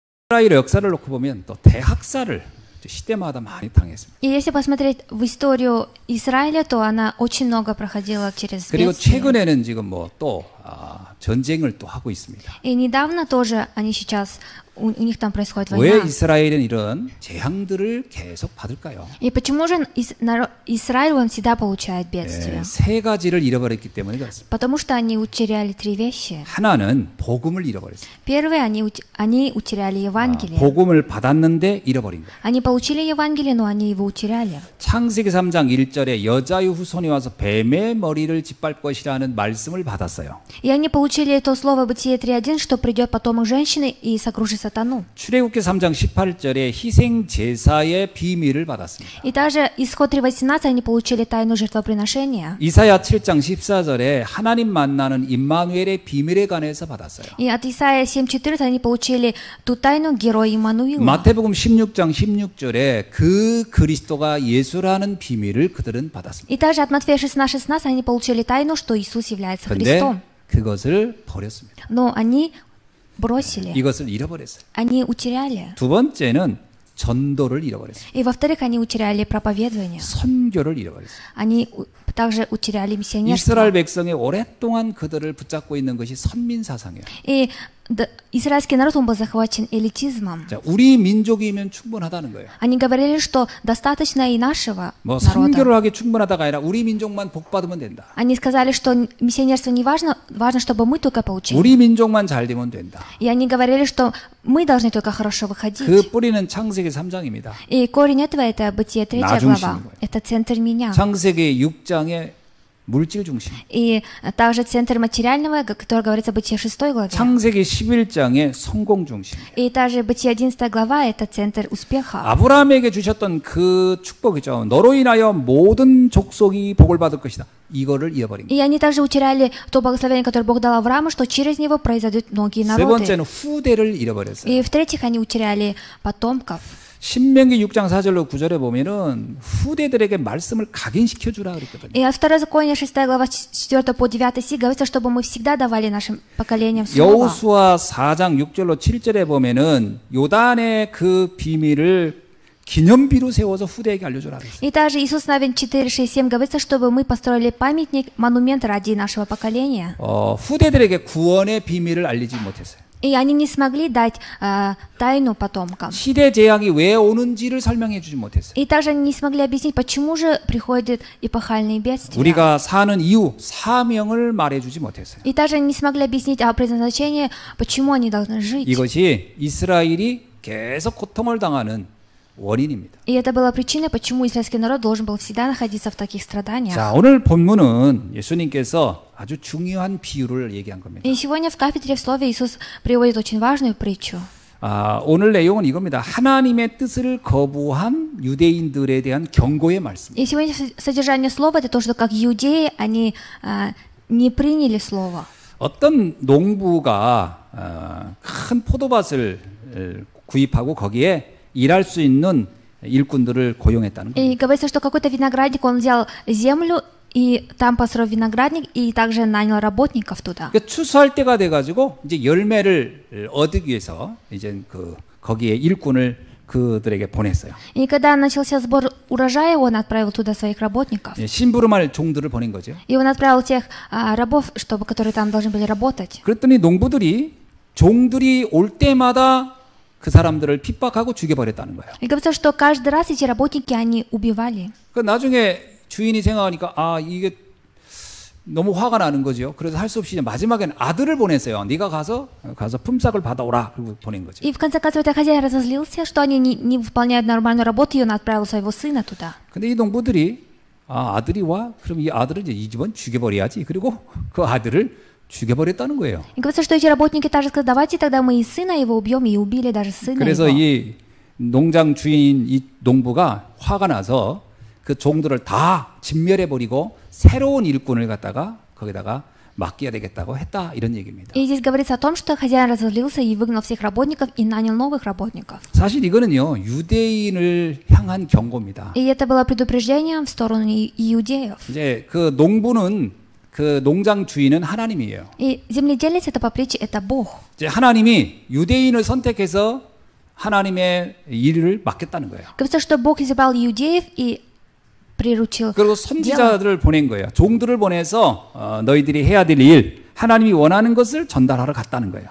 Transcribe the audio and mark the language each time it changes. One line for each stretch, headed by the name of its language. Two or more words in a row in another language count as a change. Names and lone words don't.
Korean: 이스라엘 역사를 놓고 보면 또 대학살을 시대마다 많이 당했습니다.
Russian: И если посмотреть в историю Израиля, то она очень много проходила через
Korean: 그리고
Russian: бедствия.
Korean: 최근에는 지금 뭐 또 전쟁을 또 하고 있습니다.
Russian: И недавно тоже они сейчас у них там происходит
Korean: 왜
Russian: война.
Korean: 이스라엘은 이런 재앙들을 계속 받을까요?
Russian: И почему же Израиль он всегда получает бедствия?
Korean: 세 가지를 잃어버렸기 때문에 그렇습니다.
Russian: Потому что они утеряли три вещи.
Korean: 하나는 복음을 잃어버렸어요.
Russian: Первое, они утеряли Евангелие.
Korean: 복음을 받았는데 잃어버린 거예요.
Russian: Они получили Евангелие, но они его утеряли.
Korean: 창세기 3장 1절에 여자의 후손이 와서 뱀의 머리를 짓밟을 것이라는 말씀을 받았어요.
Russian: И они получили то слово Бытие 3.1, что придет потомок женщины и сокрушит сатану.
Korean: 출애굽기 3장 18절에 희생 제사의 비밀을 받았습니다.
Russian: И также Исход 3.18 они получили тайну жертвоприношения.
Korean: 이사야 7장 14절에 하나님 만나는 임마누엘의 비밀에 관해서 받았어요.
Russian: И от Исаия 7.14 они получили ту тайну героя Иммануила.
Korean: 마태복음 16장 16절에 그 그리스도가 예수라는 비밀을 그들은 받았습니다.
Russian: И также от Матфея 16.16 они получили тайну, что Иисус является
Korean: 그런데
Russian: Христом.
Korean: 그것을 버렸습니다.
Russian: Но они бросили,
Korean: 이것을 잃어버렸어요.
Russian: они утеряли.
Korean: 두 번째는 전도를 잃어버렸어요.
Russian: И во-вторых, они утеряли проповедование.
Korean: 선교를 잃어버렸어요.
Russian: Они также утеряли миссионерство.
Korean: 이스라엘 백성이 오랫동안 그들을 붙잡고 있는 것이 선민 사상이에요.
Russian: И израильский народ, он был захвачен элитизмом.
Korean: 자, 우리 민족이면 충분하다는 거예요.
Russian: Они говорили, что достаточно и нашего
Korean: 뭐
Russian: народа.
Korean: 선교를 하기 충분하다가 아니라 우리 민족만 복 받으면 된다.
Russian: Они сказали, что миссионерство не важно, важно, чтобы мы только получили.
Korean: 우리 민족만 잘 되면 된다.
Russian: И они говорили, что мы должны только хорошо выходить.
Korean: 그 뿌리는 창세기 3장입니다.
Russian: И корень этого это Бытие 3 глава. Это центр меня.
Korean: 창세기 6장의 물질 중심.
Russian: И также центр материального, который говорится в Бытие 6 главе.
Korean: 창세기 11장의 성공 중심.
Russian: И также Бытие 11 глава это центр успеха.
Korean: 아브라함에게 주셨던 그 축복이죠. 너로 인하여 모든 족속이 복을 받을 것이다. 이거를 잃어버린 거예요.
Russian: И они также утеряли то благословение, которое Бог дал Аврааму, что через него произойдут многие
Korean: 세
Russian: народы.
Korean: 번째는 후대를 잃어버렸어요.
Russian: И в-третьих, они утеряли потомков.
Korean: 신명기 6장 4절로 9절에 보면은 후대들에게 말씀을 각인시켜 주라 그랬거든요.
Russian: И от Второзакония 6 глава 4 по 9 стих говорится, чтобы мы всегда давали нашим поколениям слово.
Korean: 여호수아 4장 6절로 7절에 보면은 요단의 그 비밀을 기념비로 세워서 후대에게 알려주라 그랬어요.
Russian: И также Иисус Навин 4, 6, 7 говорится, чтобы мы построили памятник, монумент ради нашего поколения.
Korean: 후대들에게 구원의 비밀을 알리지 못했어요.
Russian: И они не смогли дать тайну потомкам.
Korean: 시대 재앙이 왜 오는지를 설명해 주지 못했어요.
Russian: И также они не смогли объяснить, почему же приходят эпохальные бедствия.
Korean: 우리가 사는 이유, 사명을 말해 주지 못했어요.
Russian: И также они не смогли объяснить о предназначении, почему они должны жить.
Korean: 이것이 이스라엘이 계속 고통을 당하는 원인입니다.
Russian: И это была причина, почему израильский народ должен был всегда находиться в таких страданиях.
Korean: 자, 오늘 본문은 예수님께서 아주 중요한 비유를 얘기한 겁니다.
Russian: И сегодня в кафедре в слове Иисус приводит очень важную притчу.
Korean: 오늘 내용은 이겁니다. 하나님의 뜻을 거부한 유대인들에 대한 경고의 말씀.
Russian: И сегодня содержание слова это то, что как иудеи они не приняли слово.
Korean: 어떤 농부가 큰 포도밭을 구입하고 거기에 일할 수 있는 일꾼들을 고용했다는
Russian: И
Korean: 겁니다.
Russian: говорится, что какой-то виноградник, он взял землю и там построил виноградник и также нанял работников туда.
Korean: 그러니까 추수할 때가 돼가지고 이제 열매를 얻기 위해서 이제 거기에 일꾼을 그들에게 보냈어요.
Russian: И когда начался сбор урожая, он отправил туда своих работников.
Korean: 심부름할 종들을 보낸 거죠.
Russian: И он отправил тех рабов, которые там должны были работать.
Korean: 그랬더니 종들이 올 때마다 그 사람들을 핍박하고 죽여버렸다는 거예요.
Russian: И говорится, что каждый раз эти работники они убивали.
Korean: 그 나중에 주인이 생각하니까 이게 너무 화가 나는 거죠. 그래서 할 수 없이 마지막에는 아들을 보냈어요. 네가 가서 품삯을 받아오라. 그리고 보낸 거죠.
Russian: И в конце концов этот хозяин разозлился, что они не выполняют нормальную работу, и он отправил своего сына туда.
Korean: 근데 이 농부들이 아들이 와? 그럼 이 아들을 이제 이 집은 죽여버려야지. 그리고 그 아들을 죽여버렸다는 거예요.
Russian: И говорится, что эти работники также сказали, давайте тогда мы и сына его убьем, и убили даже сына
Korean: 그래서
Russian: его.
Korean: 이 농장 주인 이 농부가 화가 나서 그 종들을 다 진멸해버리고 새로운 일꾼을 갖다가 거기다가 맡겨야 되겠다고 했다 이런 얘기입니다.
Russian: И здесь говорится о том, что хозяин разозлился и выгнал всех работников и нанял новых работников.
Korean: 사실 이거는요 유대인을 향한 경고입니다.
Russian: И это было предупреждением в сторону иудеев.
Korean: 이제 그 농장 주인은 하나님이에요.
Russian: И земледелец это по притче это Бог.
Korean: 이제 하나님이 유대인을 선택해서 하나님의 일을 맡겼다는 거예요.
Russian: Говорится, что Бог избрал иудеев и приручил
Korean: 그리고
Russian: дело.
Korean: 선지자들을 보낸 거예요. 종들을 보내서 너희들이 해야 될 일, 하나님이 원하는 것을 전달하러 갔다는 거예요.